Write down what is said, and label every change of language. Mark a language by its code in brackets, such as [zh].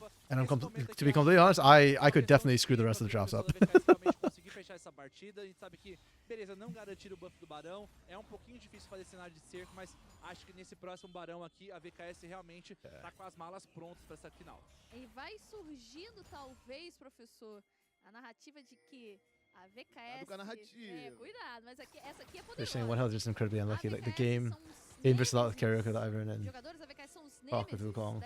[en] And I'm to be completely honest, I could definitely screw the rest of the drafts up. [pt] Fechar essa partida, a gente sabe que, beleza, não garantir o buff do Barão, é pouquinho difícil fazer cenário de cerco, mas acho que nesse próximo Barão aqui, a VKS realmente tá com as malas prontas para essa final. E vai surgindo, talvez, professor, a narrativa de que a VKS... cuidado, mas essa aqui é poderosa. [en] They're saying 1 health is just incredibly unlucky. Like, the game versus a lot of karaoke with Ivan and Croc with Wukong.